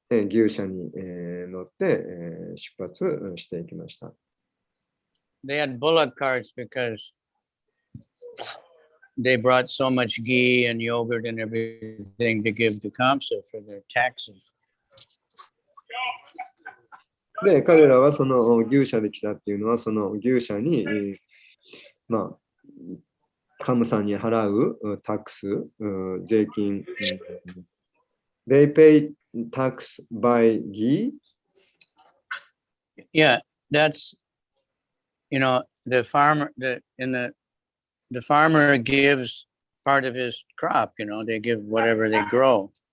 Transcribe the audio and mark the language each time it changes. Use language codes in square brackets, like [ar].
[ja] 牛車に、乗って、出発していきました。 [en] They had bullock carts because they brought so much ghee and yogurt and everything to give to Kamsa for their taxes. [ja] で、彼らはその牛車で来たっていうのは、その牛車に、まあ、カムさんに払うタックス、税金、 [en] They pay tax by ghee? Yeah, that's, you know, the farmer, the farmer gives part of his crop, you know, they give whatever they grow.